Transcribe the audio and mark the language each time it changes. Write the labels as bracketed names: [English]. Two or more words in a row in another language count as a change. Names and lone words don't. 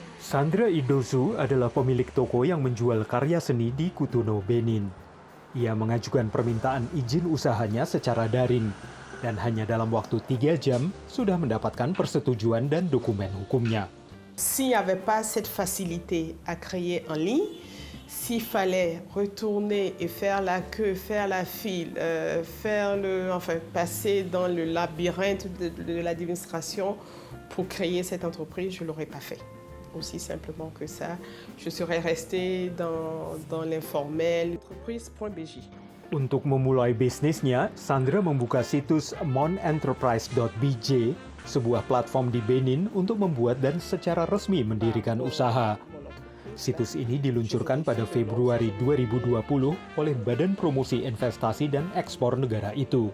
[Indonesian] Sandra Idosu adalah pemilik toko yang menjual karya seni di Cotonou, Benin. Ia mengajukan permintaan izin usahanya secara daring dan hanya dalam waktu 3 jam sudah mendapatkan persetujuan dan dokumen hukumnya. [French] S'il n'y avait pas cette facilité à créer en ligne, s'il fallait retourner et faire la queue, faire la file, passer dans le labyrinthe de l'administration pour créer cette entreprise, je ne l'aurais pas fait. Aussi simplement que ça, je serais restée dans l'informel. Entreprise.bj. [Indonesian] Untuk memulai bisnisnya, Sandra membuka situs monenterprise.bj, sebuah platform di Benin untuk membuat dan secara resmi mendirikan usaha. Situs ini diluncurkan pada Februari 2020 oleh Badan Promosi Investasi dan Ekspor negara itu.